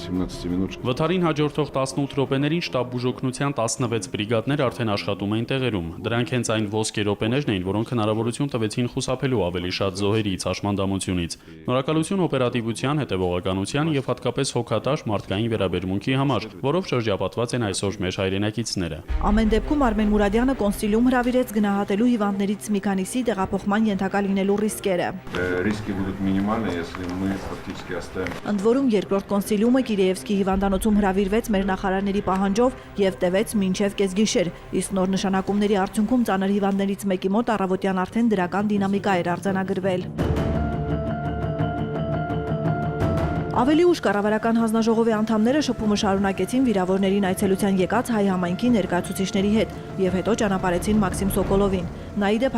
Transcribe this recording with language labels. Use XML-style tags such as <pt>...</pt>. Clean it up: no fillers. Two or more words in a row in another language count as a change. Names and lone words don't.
<hy>Վթարին հաջորդող 18 րոպեներին շտաբ բուժօգնության 16 բրիգադներ արդեն աշխատում էին տեղերում։ Դրանք հենց այն ոսկե րոպեներն էին, որոնք հնարավորություն տվեցին խուսափելու ավելի շատ զոհերից, հաշմանդամությունից։ Շնորհակալություն օպերատիվության, հետևողականության եւ հատկապես հոգատար մարդկային վերաբերմունքի համար, որով շրջապատված են այսօր մեր հայրենակիցները։ Ամեն դեպքում Արմեն Մուրադյանը կոնսիլիում հրավիրեց գնահատելու հիվանդներից մի քանիսի տեղափոխման ենթակա լինելու ռիսկերը։</hy> <ru>Риски будут минимальны, если мы фактически оставим.</ru> <hy>Ընդ որում երկրորդ կոնսիլիումը Կիրիևսկի հիվանդանոցում հրավիրվեց մեր նախարարների պահանջով եւ տևեց մինչեւ կեսգիշեր, իսկ նոր նշանակումների արդյունքում ծանր հիվանդներից մեկի մոտ առավոտյան արդեն դրական դինամիկա էր արձանագրվել։ Ավելի ուշ կառավարական հանձնաժողովի անդամները շփումը շարունակեցին վիրավորներին այցելության եկած հայ համայնքի ներկայացուցիչների հետ եւ հետո ճանապարհեցին Մաքսիմ Սոկոլովին։ Նաիդեպ</hy>